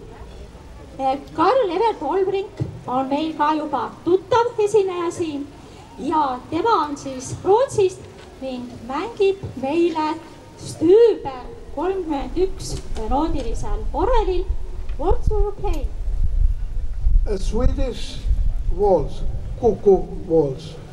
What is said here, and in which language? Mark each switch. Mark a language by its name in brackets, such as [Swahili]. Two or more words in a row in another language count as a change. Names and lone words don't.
[Estonian] Karl Evert Olbrink on meil ka juba tuttav esineja siin ja tema on siis Rootsist ning mängib meile Stüber 31 noodilisel orelil. [English] What will you play? A Swedish waltz, cuckoo waltz.